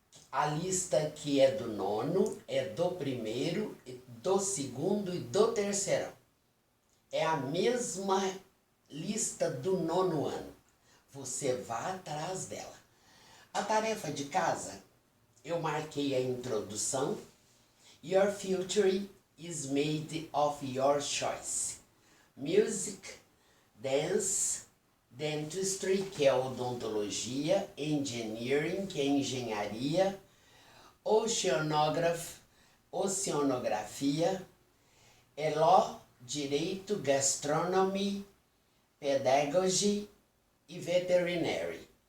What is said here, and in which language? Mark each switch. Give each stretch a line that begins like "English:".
Portuguese: A lista que é do nono, é do primeiro, do segundo e do terceirão. É a mesma lista do nono ano. Você vá atrás dela. A tarefa de casa, eu marquei a introdução.
English: Your future is made of your choice. Music, dance, dentistry,
Portuguese: que é odontologia, engineering, que é engenharia, oceanografia, law, direito,
English: gastronomy, pedagogy
Portuguese: e veterinary.